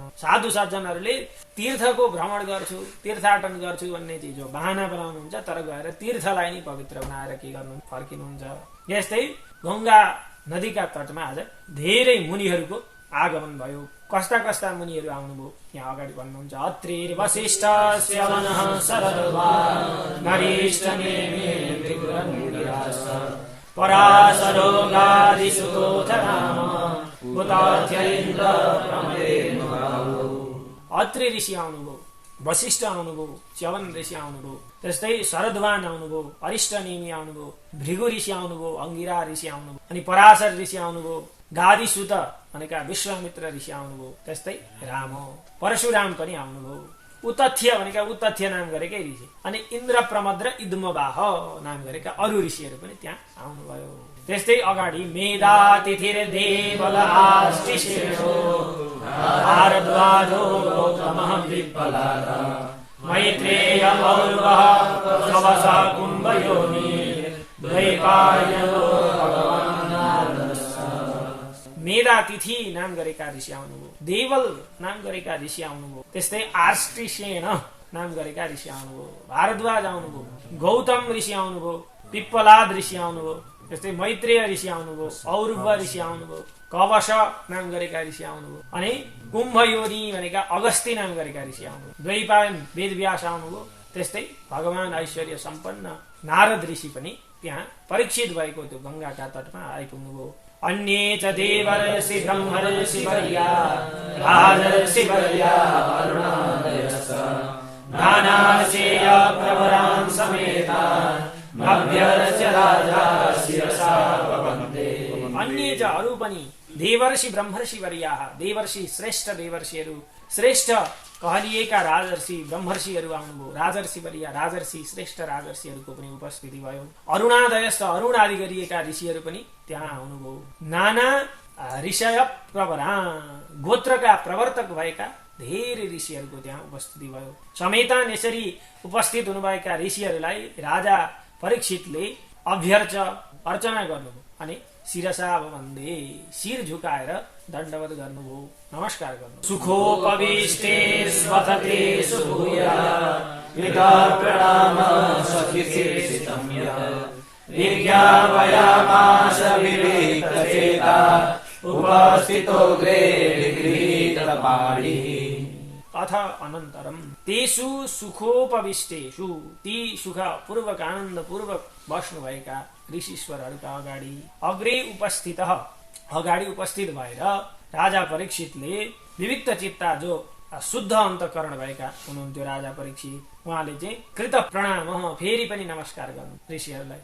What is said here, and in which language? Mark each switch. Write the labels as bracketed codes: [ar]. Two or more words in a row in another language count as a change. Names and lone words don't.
[ne] साधु सज्जनहरूले तीर्थको भ्रमण गर्छु तीर्थाटन गर्छु भन्ने चिज हो बहाना बनाउनुहुन्छ तर गएर तीर्थलाई नै पवित्र बनाएर के गर्नु फर्किनुहुन्छ। यस्तै गंगा नदीका तटमा आज धेरै मुनिहरूको आगमन भयो। कस्ता मुनिहरू आउनुभयो यहाँ अगाडि भन्नुहुन्छ। [sa] अत्रिर वसिष्ठस्य वनः शरद्वा नरिष्ठनेमि त्रिपुरमुनिरास पराशरोगादिसुतोथ नाम भूताध्येन्द्र प्रमदेनुभावो। [ne] अत्रि ऋषि आउनुभयो, वशिष्ठ आउनुभयो, च्यवन ऋषि आउनुभयो, त्यस्तै शरद्वान आउनुभयो, अरिष्टनेमि आउनुभयो, भृगु ऋषि आउनुभयो, अंगिरा ऋषि आउनुभयो, अनि पराशर ऋषि आउनुभयो, गादिसुत भनेका विश्वामित्र ऋषि आउनुभयो, त्यस्तै राम परशुराम पनि आउनुभयो। उतथ्य भनेका उतथ्य नाम गरेकै ऋषि अनि इन्द्र प्रमद र इद्मवाह नाम गरेका अरु ऋषिहरू पनि त्यहाँ आउनुभयो। [sa] त्यस्तै अगाडि मेधातिथिर देवल आष्टिशेषो भारद्वाजो गौतमः विप्पलाद मैत्रेय और्वः सवसा कुम्भयोनि द्वैपायनो भगवान् नारदः। [ne] मेधातिथि नाम गरेका ऋषि आउनुभयो, देवल नाम गरेका ऋषि आउनुभयो, त्यस्तै आष्टिशेन नाम गरेका ऋषि आउनुभयो, भारद्वाज आउनुभयो, गौतम ऋषि आउनुभयो, पिप्पलाद ऋषि आउनुभयो, त्यस्तै मैत्रेय ऋषि आउनुभयो, और्व ऋषि आउनुभयो, कवश नाम गरेका ऋषि आउनुभयो, अनि कुम्भयोनि भनेका अगस्ती नाम गरेका ऋषि आउनुभयो, द्वैपायन वेदव्यास आउनुभयो, त्यस्तै भगवान ऐश्वर्य सम्पन्न नारद ऋषि पनि त्यहाँ परीक्षित भएको त्यो गंगाका तटमा आइपुग्नुभयो। [sa] अन्ये च देवर्षि ब्रह्मर्षि वर्या राजर्षि वर्या वरुणादयश्च नानार्षेय प्रवरान् समेतान् भव्यर्षि राजा शिरसा वन्दे। अन्ये च [ne] अरु पनि देवर्षि ब्रह्मर्षि वर्याः देवर्षि श्रेष्ठ देवर्षिहरू श्रेष्ठ कहलिएका राजर्षि ब्रह्मर्षिहरू आउनुभयो, राजर्षि वर्या राजर्षि श्रेष्ठ राजर्षिहरूको पनि उपस्थिति भयो। अरुणादयस्थ अरुण आदि गरिएका ऋषिहरू पनि त्यहाँ आउनुभयो। नाना ऋषय प्रवरा गोत्रका प्रवर्तक भएका धेरै ऋषिहरूको त्यहाँ उपस्थिति भयो। समेतान यसरी उपस्थित हुनुभएका ऋषिहरूलाई राजा परीक्षितले अभ्यर्च अर्चना गर्नुभयो अनि [sa] शिरसा वन्दे [ne] शिर झुकाएर दण्डवत गर्नुभयो, नमस्कार गर्नुभयो। [sa] सुखोपविष्टे स्वतते सुभूया विदा प्रणाम सखिर्षितं यः विज्ञापयामास विवेकचेता उपस्थितो गृहीतपाणिः। अथ अनन्तरं तेषु सुखोपविष्टेषु [ne] ती सुख पूर्वक आनन्द पूर्वक बस्नु भएका ऋषीश्वरहरूका अगाडि उपस्थित भएर राजा परीक्षितले विविक्त चित्ता जो शुद्ध अन्तःकरण भएका हुनुहुन्थ्यो राजा परीक्षित उहाँले चाहिँ कृत प्रणाम फेरि पनि नमस्कार गर्नु ऋषिहरूलाई।